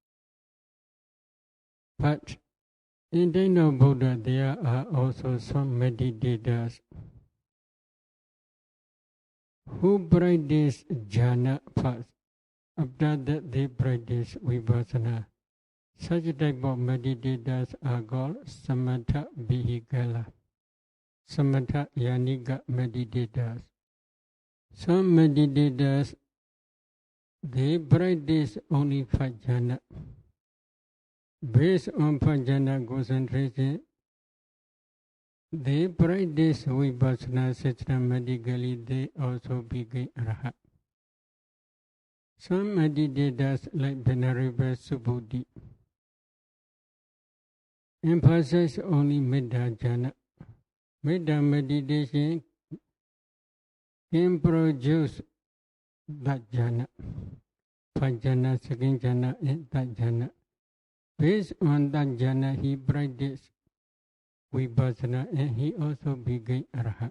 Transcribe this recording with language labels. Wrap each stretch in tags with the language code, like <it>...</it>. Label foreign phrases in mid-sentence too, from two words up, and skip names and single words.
<en>But in the name of Buddha, there are also some meditators who practice jhana first. After that, they practice vipassana. Such type of meditators are called</en> <pi>samatha vihikala, samatha yaniga</pi> <en>meditators. Some meditators, they practice only 5 jhana. Based on 5 jhana concentration, they practice vipassana systematically, they also become arhat. Some meditators like Venerable Subhuti emphasize only</en> <pi>Metta jhana.</pi> <en>Metta meditation can produce that jhana, 5 jhana, 2nd jhana, and that jhana. Based on that jhana, he practiced vipassana and he also became arhat.</en>